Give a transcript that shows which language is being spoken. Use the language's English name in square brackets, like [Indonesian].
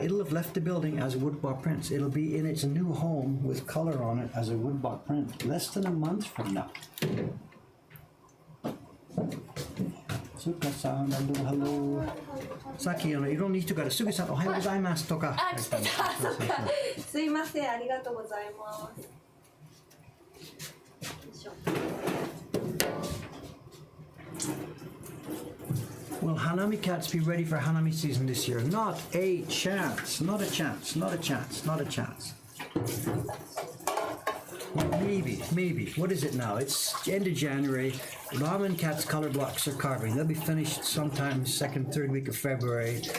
[English] It'll have left the building as a woodblock print. It'll be in its new home with color on it as a woodblock print less than a month from now. Suka-san, hello. Saki, you don't need to go to Suga-san, [Japanese] ohayou gozaimasu toka. あ、来てた。そっか。すいません。ありがとうございます。よいしょ。 [English] Will Hanami cats be ready for Hanami season this year? Not a chance. Not a chance. Not a chance. Not a chance. Maybe. What is it now? It's end of January. Ramen Cat's color blocks are carving. They'll be finished sometime second, third week of February.